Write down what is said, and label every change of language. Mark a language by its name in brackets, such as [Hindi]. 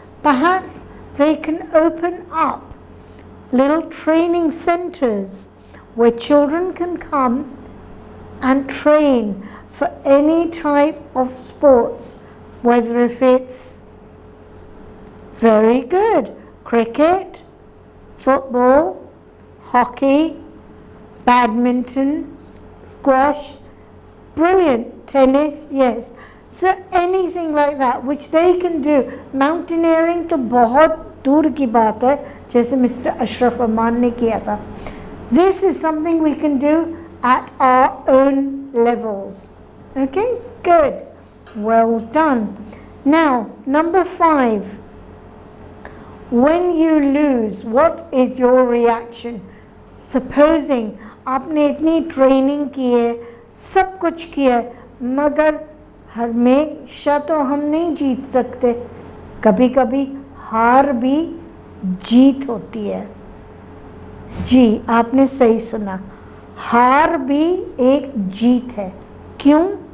[English] Perhaps they can open up little training centers where children can come and train for any type of sports, whether if it's very good, cricket, football, hockey, badminton, squash, brilliant, tennis, yes. So anything like that which they can do. [Hindi] Mountaineering तो बहुत दूर की बात है, जैसे mister Ashraf अमान ने किया था. [English] This is something we can do at our own levels. Okay, good. Well done. Now, number 5. When you lose, what is your reaction? [Hindi] Supposing आपने इतनी ट्रेनिंग की है, सब कुछ किया है, मगर हमेशा तो हम नहीं जीत सकते. कभी कभी हार भी जीत होती है. जी, आपने सही सुना. हार भी एक जीत है. क्यों?